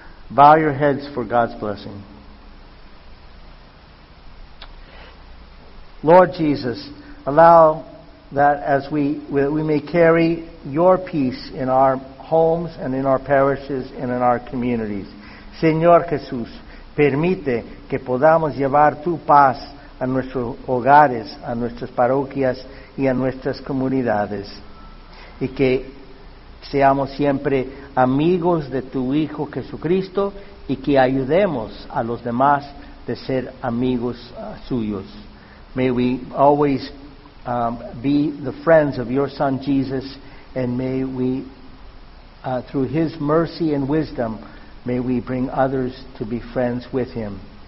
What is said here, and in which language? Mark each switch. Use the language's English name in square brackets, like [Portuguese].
[English] Bow your heads for God's blessing. Lord Jesus, allow that as we may carry your peace in our homes and in our parishes and in our communities. [Spanish] Señor Jesús, permite que podamos llevar tu paz a nuestros hogares, a nuestras parroquias y a nuestras comunidades, y que seamos siempre amigos de tu Hijo Jesucristo y que ayudemos a los demás de ser amigos suyos. [English] May we always be the friends of your Son Jesus, and may we through his mercy and wisdom, may we bring others to be friends with him.